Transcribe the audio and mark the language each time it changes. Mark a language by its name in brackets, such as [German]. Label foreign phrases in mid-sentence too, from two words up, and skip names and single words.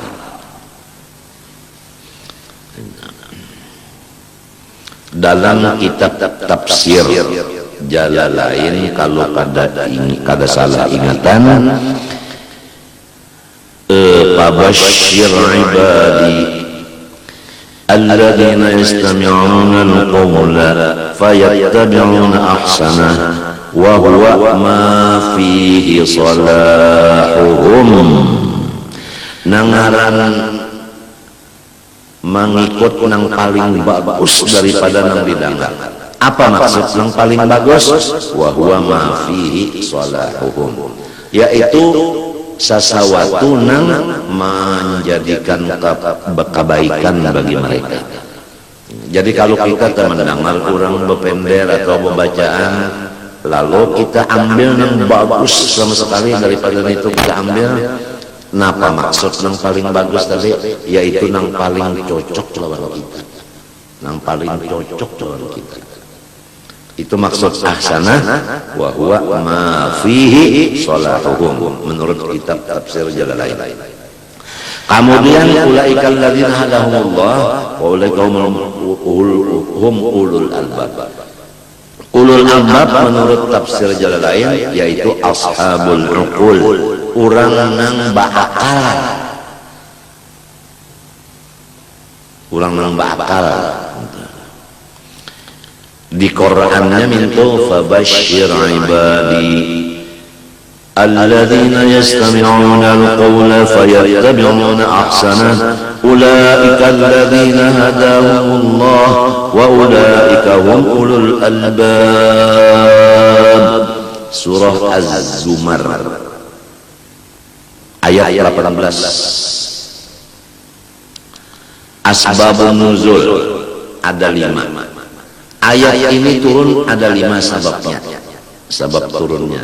[Banjar] Dalam kitab tafsir Jalalain, kalau kada salah ingatan, [Arabic] فبشر عبادي الذين يستمعون القول فيتبعون أحسنه وهو ما فيه صلاحهم. [Banjar] Nangaran mengikut nang paling bagus daripada nang didengar. Apa maksud nang paling bagus? [Arabic] وهو ما فيه صلاحهم, [Banjar] yaitu sesuatu nang menjadikan kebaikan bagi mereka. Jadi kalau kita mendengar orang berpender atau pembacaan, lalu kita ambil nang bagus sama sekali, daripada itu kita ambil napa maksud nang paling bagus tadi, yaitu nang paling cocok lawan kita, nang paling cocok lawan kita. Itu maksud [Arabic] أحسنه وهو ما فيه صلاحهم [Banjar] menurut kitab tafsir Jalalain. [Arabic] Kemudian أولئك الذين هداهم الله وأولئك هم أولو الألباب. أولو الألباب [Banjar] menurut tafsir Jalalain yaitu [Arabic] أصحاب العقول, [Banjar] urang nang baakal. Urang nang baakal. Di Qur'annya mintu [Arabic] فبشر عبادي الذين يستمعون القول فيتبعون أحسنه أولئك الذين هداهم الله وأولئك هم أولو الألباب. [Banjar] Surah Az-Zumar ayat 18. [Arabic] أسباب النزول [Banjar] ada 5. Ayat ini turun ada 5 sebabnya, sebab turunnya.